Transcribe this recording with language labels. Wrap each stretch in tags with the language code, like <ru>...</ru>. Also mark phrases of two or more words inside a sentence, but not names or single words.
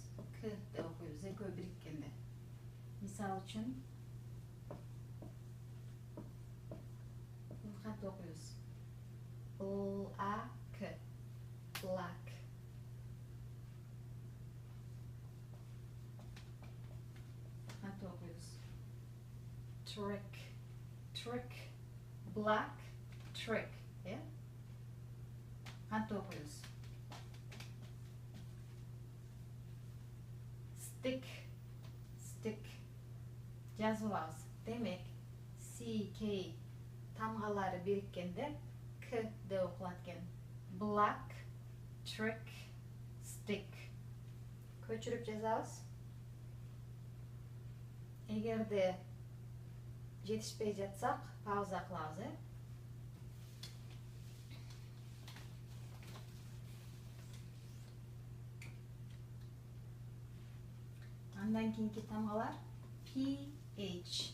<kk>К де оқимыз, екеуі біріккенде. Мисал үшін бұны қанша оқимыз?</kk> <en>Black, black.</en> <kk>Қанша оқимыз?</kk> <en>Trick, trick. Black, trick. Yeah?</en> <kk>Қанша оқимыз?</kk> <en>Stick, stick.</en> <kk>Жазып аламыз. Демек, C, K тамғалары біріккенде К де оқылады екен.</kk> <en>Black, trick, stick.</en> <kk>Көшіріп жазамыз. Егер де жетішпей жатсақ, пауза қыламыз. Андан кейінгі тамғалар PH.</kk>